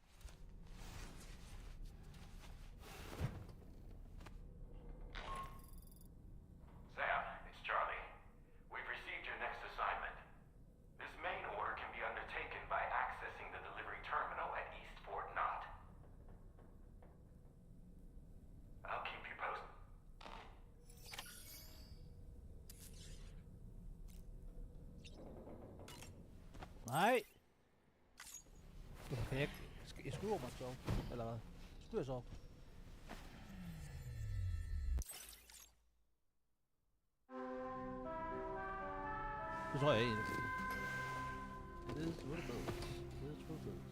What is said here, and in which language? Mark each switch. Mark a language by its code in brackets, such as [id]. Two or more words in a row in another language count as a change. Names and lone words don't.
[en] Sam, it's Charlie. We've received your next assignment. This main order can be undertaken by accessing the delivery terminal at East Fort Knott. I'll keep you posted. [da] Nej. Okay, jeg skruer mig så. Eller hvad? Skruer jeg så? Det tror jeg egentlig. [en] It is what it is. It is what it is.